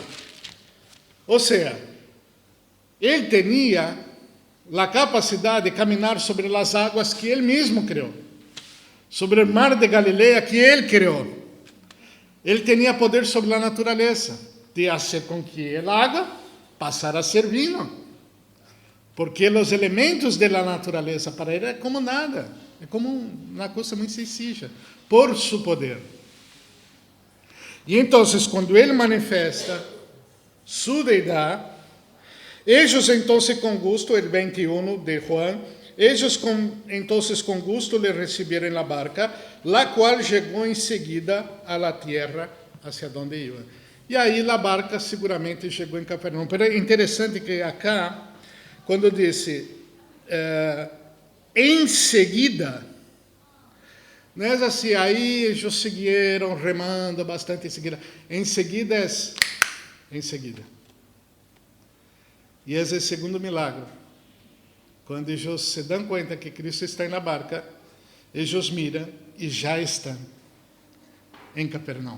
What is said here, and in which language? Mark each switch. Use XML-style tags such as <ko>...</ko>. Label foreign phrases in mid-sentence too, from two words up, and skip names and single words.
<es>O sea, Él tenía la capacidad de caminar sobre las aguas que Él mismo creó, sobre el mar de Galilea que Él creó. Él tenía poder sobre la naturaleza, de hacer con que el agua pasara a ser vino. Porque los elementos de la naturaleza para Él</es> <pt>é como nada, é como uma coisa muito</pt> <es>sencilla, por su poder.</es> <pt>E então, quando Ele manifesta</pt> <es>su deidad, ellos entonces con gusto, el 21 de Juan, ellos entonces con gusto le recibieron en la barca, la cual llegó enseguida a la tierra hacia donde iba.</es> <pt>E aí</pt> <es>la barca</es> <pt>seguramente chegou em Capernaum. Pero é interessante que acá, quando disse em seguida, não é assim, aí eles seguiram remando bastante em seguida. Em seguida é em seguida. E esse é o segundo milagre. Quando eles se dão conta que Cristo está na barca, eles miram e já estão em Capernaum.</pt>